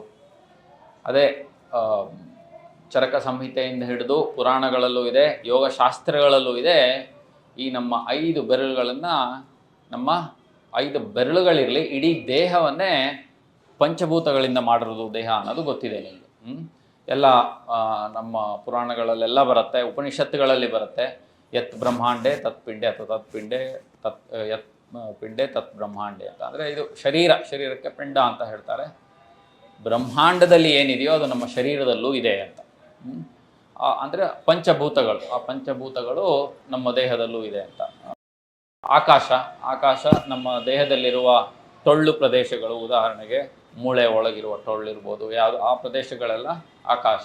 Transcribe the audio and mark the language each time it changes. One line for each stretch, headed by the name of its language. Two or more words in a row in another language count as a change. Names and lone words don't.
Kannada: ಅದೇ ಚರಕ ಸಂಹಿತೆಯಿಂದ ಹಿಡಿದು ಪುರಾಣಗಳಲ್ಲೂ ಇದೆ, ಯೋಗಶಾಸ್ತ್ರಗಳಲ್ಲೂ ಇದೆ. ಈ ನಮ್ಮ 5 ಬೆರಳುಗಳನ್ನು, ನಮ್ಮ 5 ಬೆರಳುಗಳಿರಲಿ, ಇಡೀ ದೇಹವನ್ನೇ ಪಂಚಭೂತಗಳಿಂದ ಮಾಡಿರೋದು ದೇಹ ಅನ್ನೋದು ಗೊತ್ತಿದೆ ನಿಮಗೆ. ಎಲ್ಲ ನಮ್ಮ ಪುರಾಣಗಳಲ್ಲೆಲ್ಲ ಬರುತ್ತೆ, ಉಪನಿಷತ್ತುಗಳಲ್ಲಿ ಬರುತ್ತೆ.
Sanskrit: ಯತ್ ಬ್ರಹ್ಮಾಂಡೆ ತತ್ ಪಿಂಡೆ ಅಥವಾ ತತ್ ಪಿಂಡೆ ತತ್ ಯತ್ ಪಿಂಡೆ ತತ್ ಬ್ರಹ್ಮಾಂಡೆ ಅಂತ.
Kannada: ಅಂದರೆ ಇದು ಶರೀರಕ್ಕೆ ಪಿಂಡ ಅಂತ ಹೇಳ್ತಾರೆ. ಬ್ರಹ್ಮಾಂಡದಲ್ಲಿ ಏನಿದೆಯೋ ಅದು ನಮ್ಮ ಶರೀರದಲ್ಲೂ ಇದೆ ಅಂತ. ಅಂದರೆ ಪಂಚಭೂತಗಳು, ಆ ಪಂಚಭೂತಗಳು ನಮ್ಮ ದೇಹದಲ್ಲೂ ಇದೆ ಅಂತ. ಆಕಾಶ ನಮ್ಮ ದೇಹದಲ್ಲಿರುವ ಟೊಳ್ಳು ಪ್ರದೇಶಗಳು, ಉದಾಹರಣೆಗೆ ಮೂಳೆ ಒಳಗಿರುವ ಟೊಳ್ಳಿರ್ಬೋದು, ಯಾವುದು ಆ ಪ್ರದೇಶಗಳೆಲ್ಲ ಆಕಾಶ.